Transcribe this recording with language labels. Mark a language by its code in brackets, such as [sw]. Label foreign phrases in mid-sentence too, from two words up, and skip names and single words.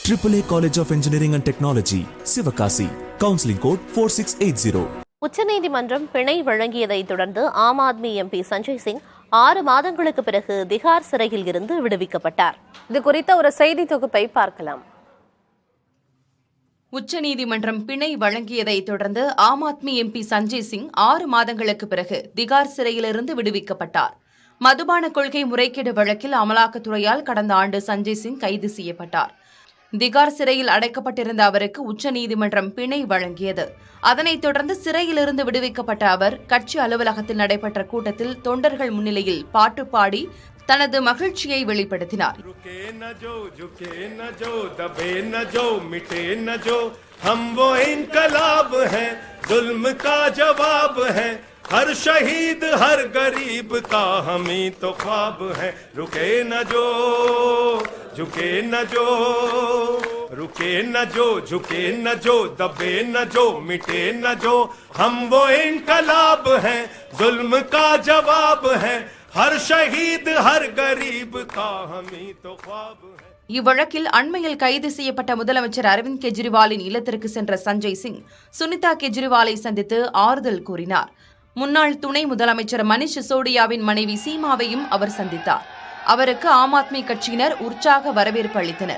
[en] AAA College of Engineering and Technology, Sivakasi. Counseling code 4680. [ta] உச்சநீதிமன்றம் பிணை வழங்கியதை தொடர்ந்து ஆம் ஆத்மி எம்பி சஞ்சய் சிங் 6 மாதங்களுக்கு பிறகு திகார் சிறையில் இருந்து விடுவிக்கப்பட்டார். இது குறித்த ஒரு செய்தி தொகுப்பை பார்க்கலாம். உச்சநீதிமன்றம் பிணை வழங்கியதை தொடர்ந்து ஆம் ஆத்மி எம்பி சஞ்சய் சிங் 6 மாதங்களுக்கு பிறகு திகார் சிறையிலிருந்து விடுவிக்கப்பட்டார். மதுபான கொள்கை முறைகேடு வழக்கில் அமலாக்கத்துறையால் கடந்த ஆண்டு சஞ்சய் சிங் கைது செய்யப்பட்டார். திகார் சிறையில் அடைக்கப்பட்டிருந்த அவருக்கு உச்சநீதிமன்றம் பிணை வழங்கியது. அதனைத் தொடர்ந்து சிறையிலிருந்து விடுவிக்கப்பட்ட அவர் கட்சி அலுவலகத்தில் நடைபெற்ற கூட்டத்தில் தொண்டர்கள் முன்னிலையில் பாட்டு பாடி தனது மகிழ்ச்சியை வெளிப்படுத்தினார். [hi] हर शहीद हर गरीब का हम ही तो ख्वाब है रुके न जो झुके न जो रुके न जो झुके न जो दबे न जो मिटे न जो हम वो इनकलाब हैं जुल्म का जवाब है हर शहीद हर गरीब का हम ही तो ख्वाब है. [ta] இவ்வழக்கில் அண்மையில் கைது செய்யப்பட்ட முதலமைச்சர் அரவிந்த் கெஜ்ரிவாலின் இல்லத்திற்கு சென்ற சஞ்சய் சிங் சுனிதா கெஜ்ரிவாலை சந்தித்து ஆறுதல் கூறினார். முன்னாள் துணை முதலமைச்சர் மனிஷ் சிசோடியாவின் மனைவி சீமாவையும் அவர் சந்தித்தார். அவருக்கு ஆம் ஆத்மி கட்சியினர் உற்சாக வரவேற்பு அளித்தனர்.